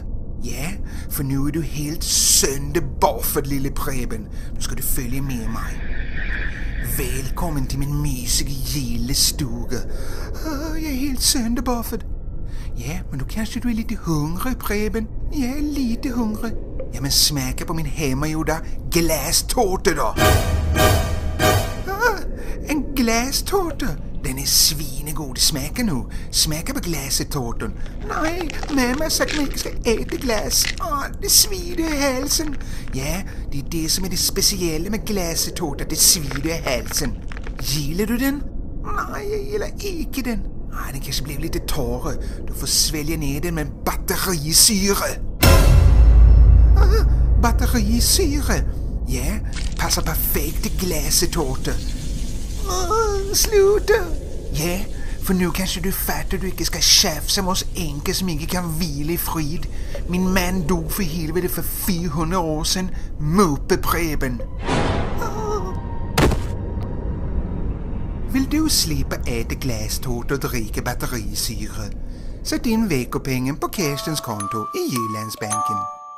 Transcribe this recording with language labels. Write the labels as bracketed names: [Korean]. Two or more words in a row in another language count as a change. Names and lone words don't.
[Danish] Ja, for nu er du helt sønderboffet, lille Preben. Nu skal du følge med mig. Velkommen til min mysige gildestue. Jeg er helt sønderboffet. Ja, men kanske du er lidt hungrig, Preben. Jeg er lidt hungrig. [Swedish] Jamen smaka på min hemmagjorda glastårta då. En glastårta. Den är svinegod. Smaka nu. Smaka på glassetårtan. Nej, mamma sa att man inte ska äta glas. Det svider i halsen. Ja, det är det som är det speciella med glassetårta. Det svider i halsen. Gillar du den? Nej, jag gillar inte den. Nej, den kanske blev lite torre. Du får svälja ner den med en batterisyre. Batterisyre? Ja, [Danish] passer perfekt til glassetårta. Sluta! Ja, for nu [Swedish] kanske du fattar [Danish] du ikke skal tjafsa med oss enke som ikke kan hvile i frid. Min mand dog for helvede for 400 år siden. Muppe Preben. Vil du slippe æte glastårta og drikke batterisyre? Så din vækkopenge på Kerstens konto i Jyllandsbanken.